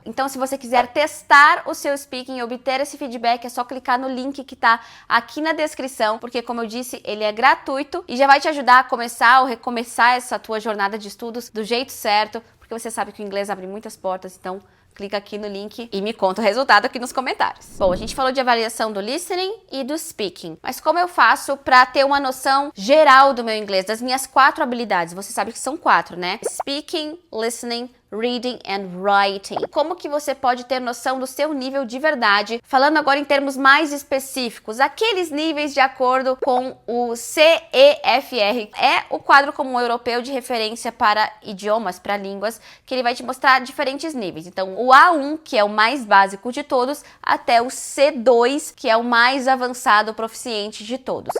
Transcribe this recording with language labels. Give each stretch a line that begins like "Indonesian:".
Portuguese: Então, se você quiser testar o seu speaking e obter esse feedback, é só clicar no link que tá aqui na descrição, porque, como eu disse, ele é gratuito e já vai te ajudar a começar ou recomeçar essa tua jornada de estudos do jeito certo, porque você sabe que o inglês abre muitas portas, então clica aqui no link e me conta o resultado aqui nos comentários. Bom, a gente falou de avaliação do listening e do speaking, mas como eu faço para ter uma noção geral do meu inglês, das minhas 4 habilidades? Você sabe que são 4, né?
English: Speaking, listening, reading and writing.
Portuguese: Como que você pode ter noção do seu nível de verdade? Falando agora em termos mais específicos, aqueles níveis de acordo com o CEFR. É o quadro comum europeu de referência para idiomas, para línguas, que ele vai te mostrar diferentes níveis. Então, o A1, que é o mais básico de todos, até o C2, que é o mais avançado, proficiente de todos.